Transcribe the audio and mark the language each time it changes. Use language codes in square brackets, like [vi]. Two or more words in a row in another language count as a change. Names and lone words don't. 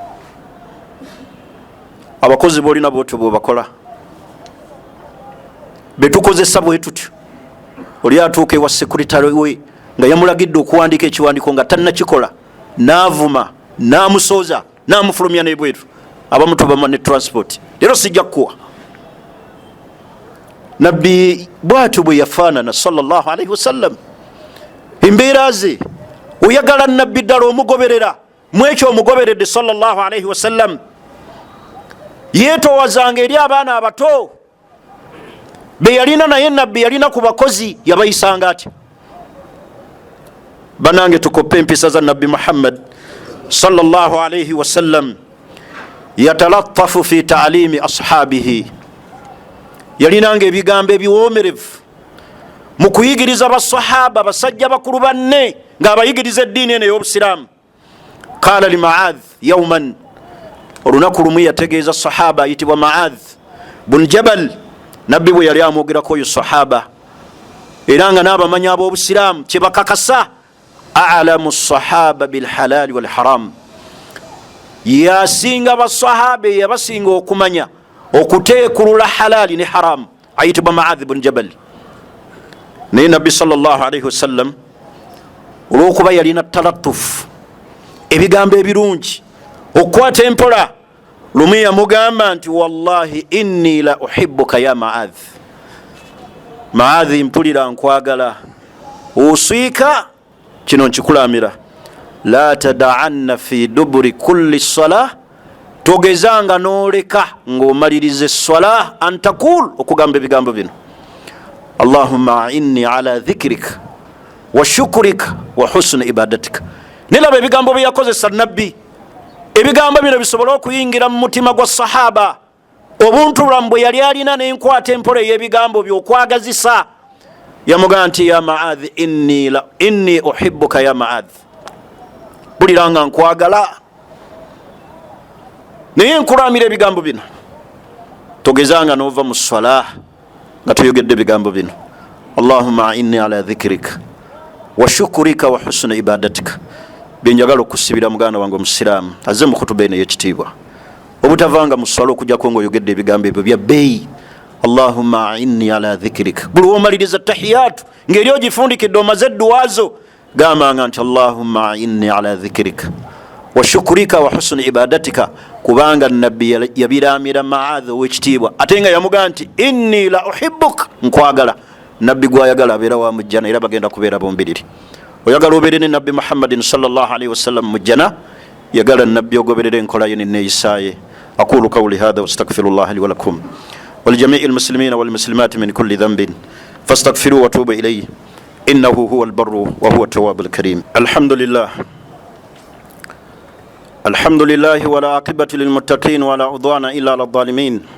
[lg] Abakozi boolina bwotyo bwebakola betukozesa bwe tutyo oli atuuka ewa sekuritale we nga yamulagidde okuwandiika ekiwandiiko nga tannakikola n'avuma n'amusooza n'amufulumya n'ebweru abamu tubama ne transport leero sijja kukuwa. Nabbi bwatyo bwe yafaanana [ar] صلى الله عليه وسلم [lg] embeera ze oyagala nabbi ddala omugoberera mwekyo omugoberedde [ar] صلى الله عليه وسلم [lg] yeetowazanga eri abaana abato be yalina naye nabbi yalina ku bakozi yabayisanga atya. Banange tukoppe empisa za nabbi Muhammad [ar] صلى الله عليه وسلم يتلطف في تعليم أصحابه [lg] yalinanga ebigambo ebiwoomerevu mu kuyigiriza basahaba basajja bakulu banne ng'abayigiriza eddiini eno ey'obusiraamu. [ar] قال لي معاذ يوما [lg] olunaku lumu yategeeza sahaba ayitibwa Mu'adh bun Jabal nabbi bwe yali amwogerako oyo sahaba era nga n'abamanyi ab'obusiraamu kye bakakasa [ar] أعلم الصحابة بالحلال والحرام [lg] yasinga basahaba yabasinga okumanya okuteekulula halaali ne haramu ayitibwa Mu'adh bun Jabal. Naye nabbi [ar] صلى الله عليه وسلم [lg] olw'okuba yalina talattufu ebigambo ebirungi okukwata empola lumu yamugamba nti [ar] والله إني لأحبك يا معاذ, [lg] Mu'adh mpulira nkwagala oswika kino nkikulamira [ar] لا تدعن في دبر كل صلاة [lg] togezanga n'oleka ng'omaliriza esswala antakul okugamba ebigambo bino [ar] اللهم أعني على ذكرك وشكرك وحسن عبادتك. [lg] Nilaba ebigambo bye yakozesa nabbi ebigambo bino bisobola okuyingira mu mutima gwa sahaba obuntubulamu bwe yali alina n'enkwata empola ey'ebigambo by'okwagazisa. [ar] Yamugamba nti يا معاذ إني أحبك يا معاذ, [lg] buliranga nkwagala naye nkulamira ebigambo bino togezanga n'ova mu swala nga toyogedde ebigambo bino [ar] اللهم أعني على ذكرك وشكرك وحسن عبادتك. [lg] Byenjagala okusibira muganda wange omusiraamu azze mu kutuba eno ey'ekitiibwa obutavanga mu swala okujjako ng'oyogedde ebigambo ebyo bya bbeeyi. [ar] اللهم أعني على ذكرك. [lg] Buli womaliriza tahiyatu ng'eri ogifundikidde omaze edduwazo gambanga nti [ar] اللهم أعني على ذكرك وشكرك وحسن عبادتك, [lg] kubanga nabbi yabiramira Maadha ow'ekitiibwa ate nga yamugaa nti [ar] إني لأحبك, [lg] nkwagala. Nabbi gwayagala abeera wa mujjana era bagenda kubeera bombiriri. Oyagala obeere ne nabbi Muhammadin [ar] صلى الله عليه وسلم [lg] mujjana, yagala nabbi ogoberere enkola ye neeyisaaye. [ar] أقول قولي هذا وأستغفر الله لي ولكم ولجميع المسلمين والمسلمات من كل ذنب فاستغفروه وتوبوا إليه إنه هو البر وهو التواب الكريم. الحمد لله والعاقبة للمتقين ولا عدوان إلا للظالمين.